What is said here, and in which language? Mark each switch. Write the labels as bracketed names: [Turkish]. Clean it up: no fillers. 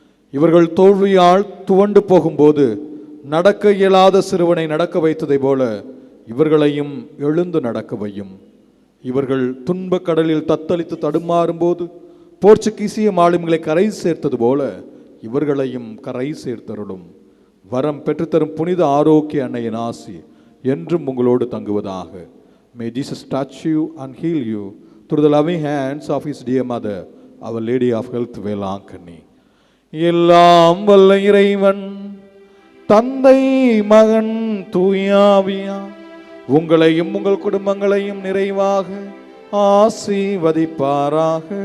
[Tamil] இவர்கள் தோல்வியால் துவண்டு போகும்போது நடக்க இயலாத சிறுவனை நடக்க வைத்ததை போல இவர்களையும் எழுந்து நடக்க வையும். இவர்கள் துன்பக் கடலில் தத்தளித்து தடுமாறும்போது போர்ச்சுகீசிய மாலுமிகளை கரை சேர்த்தது போல இவர்களையும் கரை சேர்த்தருளும். வரம் பெற்றுத்தரும் புனித ஆரோக்கிய அன்னையின் ஆசி என்றும் உங்களோடு தங்குவதாக. [English] May Jesus touch you and heal you through the loving hands of his dear mother, Our Lady of Health, Velankanni. [Tamil] எல்லாம் வல்ல இறைவன் தந்தை மகன் தூயாவியா உங்களையும் உங்கள் குடும்பங்களையும் நிறைவாக ஆசீர்வதிப்பாராக.